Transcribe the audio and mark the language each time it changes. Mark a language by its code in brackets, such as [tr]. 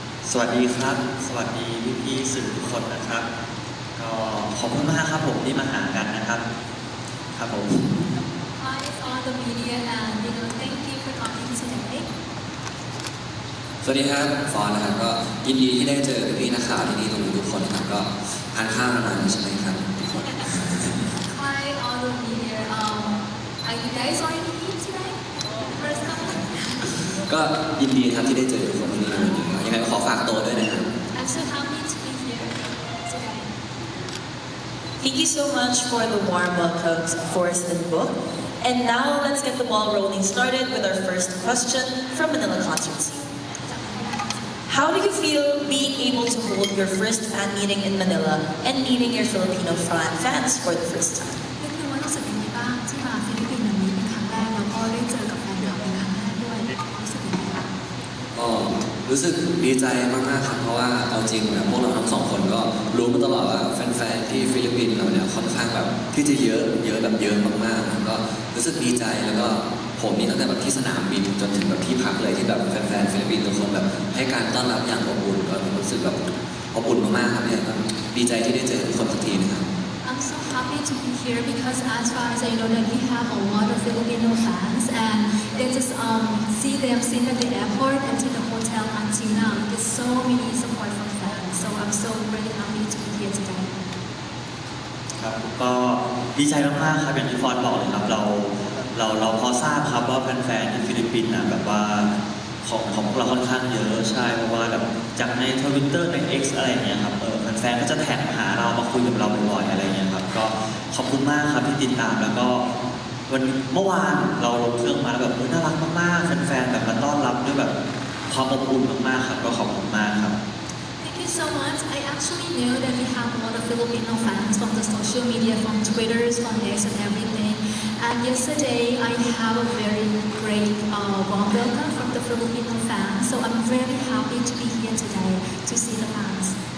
[th] สวัสดีครับ สวัสดีพี่ๆสื่อทุกคนนะครับก็ขอบคุณมากครับผมที่มาหากันนะครับครับผม [en] Hi all the media and thank you for coming today. [th] สวัสดีครับฟอนนะครับก็ยินดีที่ได้เจอพี่ๆนักข่าวที่นี่ตรงนี้ทุกคนนะครับก็ทานข้าวมาใช่ไหมครับทุกคน [en] Hi all the media. Are you guys already eat today? First time? [th] ก็ยินดีครับที่ได้เจอทุกคนที่นี่วันนี้ยังไงก็ขอฝากตัวด้วยนะครับ [en] I'm so happy to be here today. Thank you so much for the warm welcomes, Force and Book. And now let's get the ball rolling started with our first question from Manila Concert Scene. How do you feel being able to hold your first fan meeting in Manila and meeting your Filipino fans for the first time? [th] ก็คือว่ารู้สึกยังไงบ้างที่มาฟิลิปปินส์วันนี้เป็นครั้งแรกแล้วก็ได้เจอกับแฟนคลับเป็นครั้งแรกด้วยรู้สึกยังไงบ้าง ก็รู้สึกดีใจมากๆครับเพราะว่าเอาจริงแบบพวกเราทั้งสองคนก็รู้มาตลอดว่าแฟนๆที่ฟิลิปปินส์เราเนี่ยค่อนข้างแบบที่จะเยอะแบบเยอะมากๆก็รู้สึกดีใจแล้วก็ผมนี่ตั้งแต่แบบที่สนามบินจนถึงแบบที่พักเลยที่แบบแฟนๆฟิลิปปินส์ทุกคนแบบให้การต้อนรับอย่างอบอุ่นก็รู้สึกแบบอบอุ่นมากๆครับเนี่ยก็ดีใจที่ได้เจอทุกคนสักทีนะครับ [en] I'm so happy to be here because as far as I know that we have a lot of Filipino fans and they just see them seen at the airport and to the hotel until now. There's so many support from fans, so I'm so really happy to be here today. [th] ครับก็ดีใจมากๆครับอย่างที่ฟอนบอกเลยครับเราพอทราบครับว่าแฟนๆที่ฟิลิปปินส์นะแบบว่าของพวกเราค่อนข้างเยอะใช่เพราะว่าแบบจากใน Twitter ใน X อะไรอย่างเงี้ยครับแฟนๆก็จะแท็กมาหาเรามาคุยกับเราบ่อยๆอะไรอย่างเงี้ยครับก็ขอบคุณมากครับที่ติดตามแล้วก็เมื่อวานเราลงเครื่องมาแล้วแบบน่ารักมากๆแฟนๆแบบมาต้อนรับด้วยแบบความอบอุ่นมากๆครับก็ขอบคุณมากครับ [en] Thank you so much. I actually knew that we have a lot of Filipino fans from the social media, from Twitter, from X and everything. And yesterday I have a very great warm welcome from the Filipino fans. So I'm very happy to be here today to see the fans.